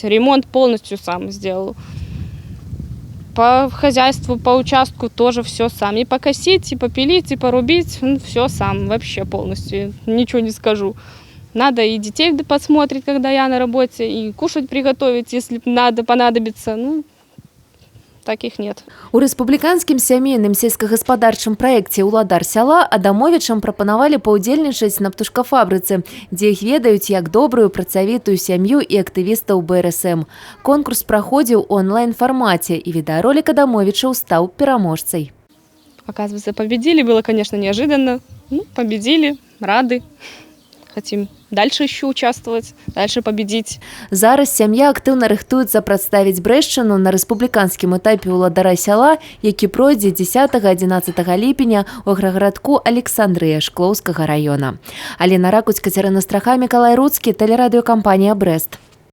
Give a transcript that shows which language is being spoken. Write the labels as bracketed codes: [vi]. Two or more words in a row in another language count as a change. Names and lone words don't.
[ru] Ремонт полностью сам сделал. По хозяйству, по участку тоже все сам. И покосить, и попилить, и порубить, все сам, вообще полностью, ничего не скажу. Надо и детей посмотреть, когда я на работе, и кушать приготовить, если надо, понадобится. Ну, таких нет. [be] У рэспубліканскім сямейным сельскагаспадарчым праекце «Уладар сяла» Адамовічам прапанавалі паўдзельнічаць на птушкафабрыцы, дзе іх ведаюць як добрую працавітую сям'ю і актывістаў БРСМ. Конкурс праходзіў у онлайн-фармаце, і відеоролик Адамовічаў стаў пераможцай. [ru] Оказывается, победили. Было, конечно, неожиданно. Ну, победили, рады. Хотим дальше еще участвовать, дальше победить. [be] Зараз сям'я актыўна рыхтуецца прадставіць Брэшчыну на рэспубліканскім этапе «Уладара сяла», які пройдзе 10-11 ліпеня ў аграгарадку Александрыя Шклоўскага района. Алена Ракуць, Кацярына Страха, Мікалай Руцкі, тэлерадыёкампанія «Брэст».